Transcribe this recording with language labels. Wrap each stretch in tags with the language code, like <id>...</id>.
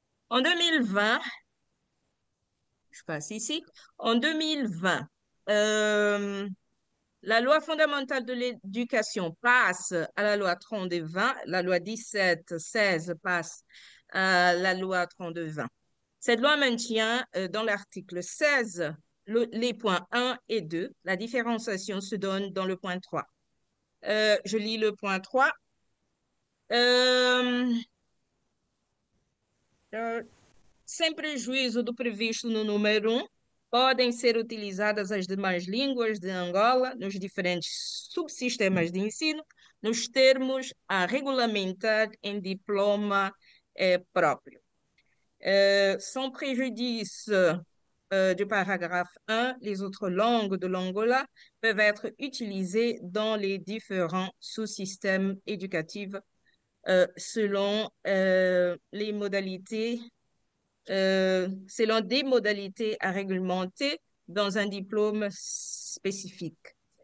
<fr>En 2020, je passe ici, en 2020, euh, la loi fondamentale de l'éducation passe à la loi 32-20, la loi 17-16 passe à la loi 32-20. Cette loi maintient dans l'article 16 les points 1 et 2. La différenciation se donne dans le point 3. Je lis le point 3.</fr> <pt>Euh, euh, Sem prejuízo do previsto no número 1, podem ser utilizadas as demais línguas de Angola nos diferentes subsistemas de ensino, nos termos a regulamentar em diploma próprio.</pt> <fr>Sans préjudice du paragraphe 1, les autres langues de l'Angola peuvent être utilisées dans les différents sous-systèmes éducatifs selon les modalités selon des modalités à réglementer dans un diplôme spécifique.</fr>